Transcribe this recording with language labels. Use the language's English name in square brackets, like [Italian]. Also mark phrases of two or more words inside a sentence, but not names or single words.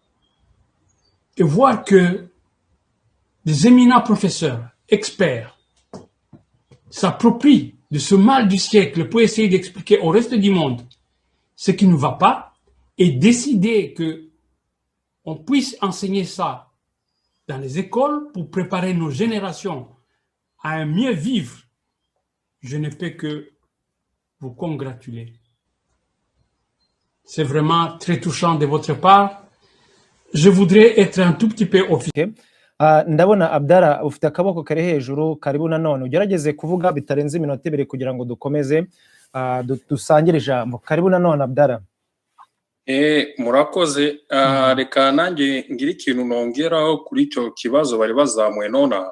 [French] Et voir que des éminents professeurs, experts, s'approprient de ce mal du siècle pour essayer d'expliquer au reste du monde ce qui ne va pas et décider qu'on puisse enseigner ça dans les écoles pour préparer nos générations à un mieux vivre, je ne peux que vous congratuler. C'est vraiment très touchant de votre part. Je voudrais être un tout petit peu officiel. [Kinyarwanda] Ndabona Abdara ufite akaboko kare hejuru, karibu nanone ugerageze kuvuga bitarenze iminota 2 kugira ngo dukomeze dusangire ijambo. Karibu nanone Abdara. Murakoze. Reka nanjye ngira ikintu nongeraho kuri icyo kibazo bari bazamuye nona.